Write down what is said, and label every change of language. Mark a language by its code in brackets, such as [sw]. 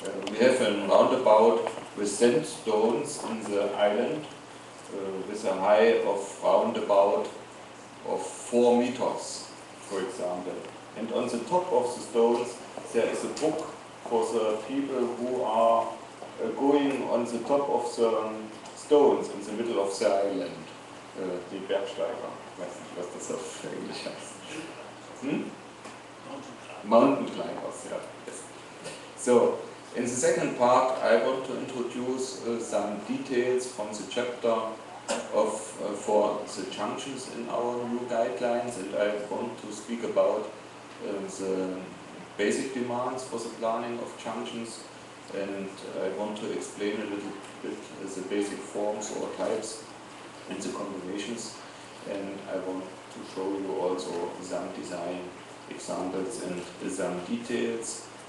[en] We have a roundabout with sandstones in the island, with a height of roundabout of 4 meters, for example. And on the top of the stones there is a book for the people who are going on the top of the stones in the middle of the island. [de] Die Bergsteiger, ich weiß nicht, was das auf Englisch heißt. [en] Mountain climbers, yeah. Yes. So, in the second part I want to introduce some details from the chapter of for the junctions in our new guidelines, and I want to speak about the basic demands for the planning of junctions, and I want to explain a little bit the basic forms or types and the combinations, and I want to show you also some design examples and some details.